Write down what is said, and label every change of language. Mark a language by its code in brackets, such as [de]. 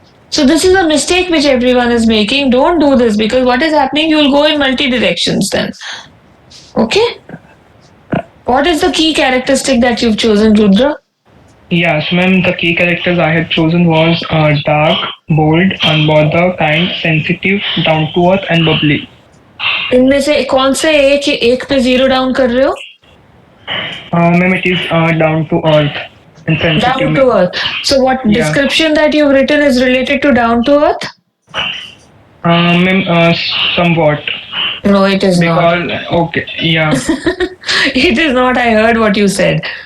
[en] So this is a mistake which everyone is making. Don't do this, because what is happening, you will go in multi directions then. Okay. What is the key characteristic that you've chosen, Rudra? yes, ma'am, the key characters I had chosen was dark, bold, unbothered, kind, sensitive, down to earth, and bubbly. [hi] इनमें से कौन से एक पे zero down कर रहे हो? [en] Ma'am, it is down to earth and sensitive. Down to earth. So what Yeah. description that you've written is related to down to earth? Ma'am, somewhat. No, it is not. Because, okay, yeah, It is not. I heard what you said.